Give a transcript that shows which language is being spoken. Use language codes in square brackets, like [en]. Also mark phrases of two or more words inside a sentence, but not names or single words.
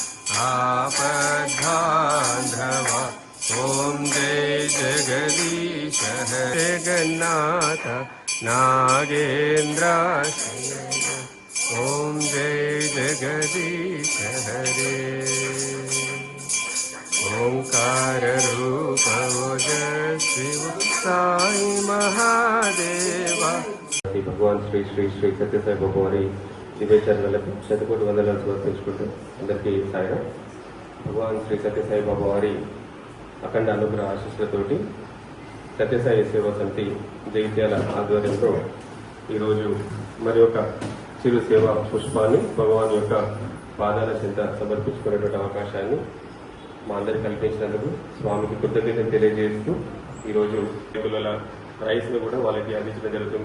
[hi] आपद्बान्धवा ओम जय जगदीश हरे जगन्नाथ नागेन्द्राशयन ओम जय जगदीश हरे ओंकार रूप ओजस्वी साई महादेवा. [te] భగవాన్ శ్రీ శ్రీ శ్రీ సత్యసాయి బాబా వారి దివ్యచరణలకు శతకోటి వందనాలు సమర్పించుకుంటూ అందరికీ సాయిరాం. భగవాన్ శ్రీ సత్యసాయి బాబా వారి అఖండ అనుగ్రహ ఆశీస్సులతోటి సత్యసాయి సేవా సమితి జగిత్యాల ఆధ్వర్యంలో ఈరోజు మరి ఒక చిరు సేవా పుష్పాన్ని భగవాన్ యొక్క పాదాల చెంత సమర్పించుకునేటువంటి అవకాశాన్ని మా అందరికి కల్పించినందుకు స్వామికి కృతజ్ఞతలు తెలియజేస్తూ ఈరోజు పిల్లల రైస్ను కూడా వాళ్ళకి అందించడం జరుగుతుంది.